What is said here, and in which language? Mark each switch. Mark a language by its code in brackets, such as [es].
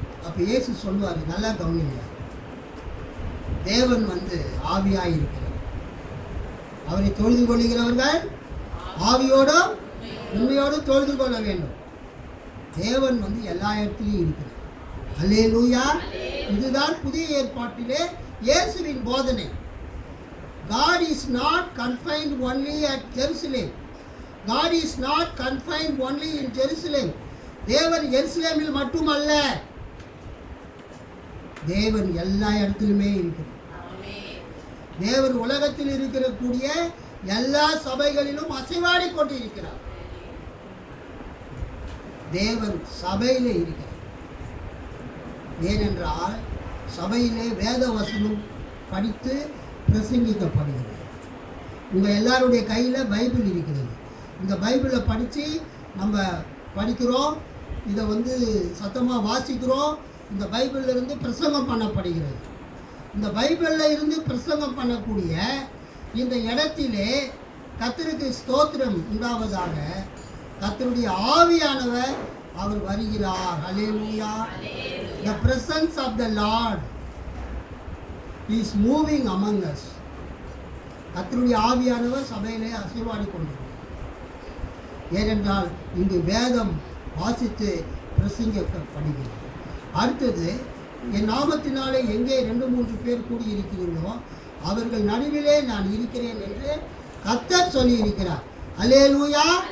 [ta] அப்போ இயேசு சொல்லுவார், நல்லா கவனிங்க, தேவன் வந்து ஆவியாய் இருக்கிறார். அவரை தொழுது கொள்கிறவர்கள் ஆவியோடும் உண்மையோடும் தொழுது கொள்ள வேண்டும். தேவன் வந்து எல்லா இடத்துலையும் இருக்கிறார். அல்லேலூயா. இதுதான் புதிய ஏற்பாட்டிலே இயேசுவின் போதனை. [en] God is not confined only at Jerusalem. God is not confined only in Jerusalem. [ta] தேவன் எருசலேமில் மட்டுமல்ல, தேவன் எல்லா இடத்திலுமே இருக்கிறார். தேவன் உலகத்தில் இருக்கக்கூடிய எல்லா சபைகளிலும் அசைவாடி கொண்டு இருக்கிறார். தேவன் சபையிலே இருக்கிறார். ஏனென்றால் சபையிலே வேத வசனம் படித்து பிரசங்கிக்கப்படுகிறது. உங்கள் எல்லாருடைய கையில் பைபிள் இருக்கிறது. இந்த பைபிளை படித்து நம்ம படிக்கிறோம், இதை வந்து சத்தமாக வாசிக்கிறோம். இந்த பைபிளில் இருந்து பிரசங்கம் பண்ணப்படுகிறது. இந்த பைபிளில் இருந்து பிரசங்கம் பண்ணக்கூடிய இந்த இடத்திலே கர்த்தருக்கு ஸ்தோத்திரம் உண்டாவதாக. கர்த்தருடைய ஆவியானவர் அவர் வருகிறார். அல்லேலூயா. [en] The presence of the Lord is moving among us. [ta] கர்த்தருடைய ஆவியானவர் சபையிலே அசைவாடி கொண்டிருக்கிறார். ஏனென்றால் இங்கு வேதம் வாசித்து பிரசங்கிக்கப்படுகிறது. அடுத்தது, என் நாமத்தினாலே எங்கே 2-3 பேர் கூடியிருக்கிறீர்களோ அவர்கள் நடுவிலே நான் இருக்கிறேன் என்று கர்த்தர் சொல்லி இருக்கிறார். அல்லேலூயா.